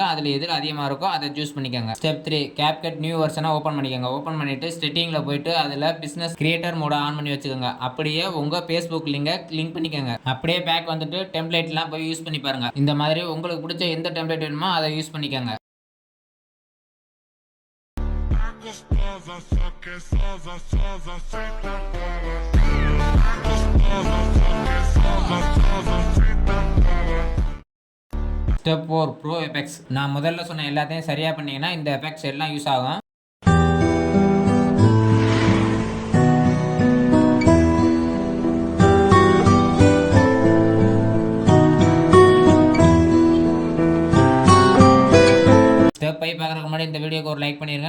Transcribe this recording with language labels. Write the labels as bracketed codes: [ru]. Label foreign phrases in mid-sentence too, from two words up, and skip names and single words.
[ta] அதுல எது அதிகமா இருக்கோ அதை சூஸ் பண்ணிக்கோங்க. ஸ்டெப் 3, கேப்கட் [en] new version [ta] ஓபன் பண்ணிக்கோங்க. ஓபன் பண்ணிட்டு செட்டிங்ல போயிட்டு அதுல [en] business creator mode [ta] ஆன் பண்ணி வச்சுக்கோங்க. அப்படியே உங்க ஃபேஸ்புக் லிங்க் பண்ணிக்கோங்க. அப்படியே பேக் வந்துட்டு டெம்ப்ளேட்லாம் போய் யூஸ் பண்ணி பாருங்க. இந்த மாதிரி உங்களுக்கு பிடிச்ச எந்த டெம்ப்ளேட் வேணுமோ அதை யூஸ் பண்ணிக்கோங்க. [pt] Gostosa, só que sosa, sosa, senta para. Gostosa, só que sosa, sosa, senta para. [en] Step 4, Pro Effects. [ta] நான் முதல்ல சொன்ன எல்லாத்தையும் சரியா பண்ணீங்கன்னா இந்த எஃபெக்ட்ஸ் எல்லாம் யூஸ் ஆகும். ஸ்டெப் 5 பார்க்குறதுக்கு முன்னாடி இந்த வீடியோக்கு ஒரு லைக் பண்ணிடுங்க.